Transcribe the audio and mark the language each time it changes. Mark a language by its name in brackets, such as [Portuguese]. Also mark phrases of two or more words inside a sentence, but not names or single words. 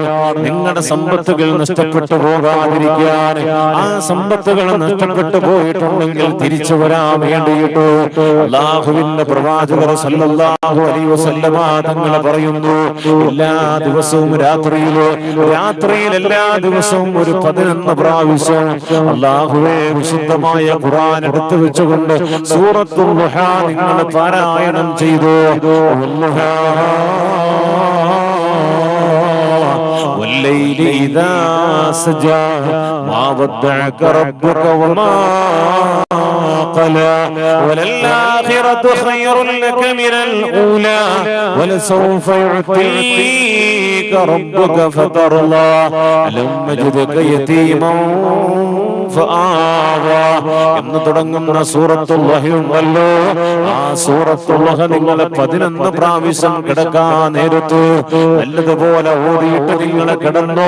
[Malayalam] നിങ്ങളുടെ സമ്പത്തുകൾ നഷ്ടപ്പെട്ടു പോകാതിരിക്കാൻ, ആ സമ്പത്തുകൾ നഷ്ടപ്പെട്ടു പോയിട്ടുണ്ടെങ്കിൽ തിരിച്ചു വരാൻ വേണ്ടിയിട്ട് അല്ലാഹുവിന്റെ പ്രവാചകർ [Arabic] صلى الله عليه وسلم [Malayalam] തങ്ങളെ പറയുന്നു, എല്ലാ ദിവസവും രാത്രിയിൽ എല്ലാ ദിവസവും ഒരു 11 പ്രാവശ്യം അല്ലാഹുവേ വിശുദ്ധമായ ഖുർആൻ എടുത്തു വെച്ചുകൊണ്ട് സൂറത്തുൽ ദുഹാ നിങ്ങൾ പാരായണം ചെയ്തു. [Arabic] والليل إذا سجى ما ودعك ربك وما قلى وللآخرة خير لك من الأولى ولسوف يعطيك ربك فترضى ألم يجدك يتيما فآوى [Malayalam] എന്ന് തുടങ്ങുന്ന സൂറത്തുൽ ലഹ് ഉണ്ടല്ലോ. ആ സൂറത്തുൽ ലഹ് നിങ്ങൾ 11 പ്രാവശ്യം കിടക്കാൻ നേരത്ത് നല്ലതുപോലെ ഓതിയിട്ട് നിങ്ങൾ കിടന്നോ.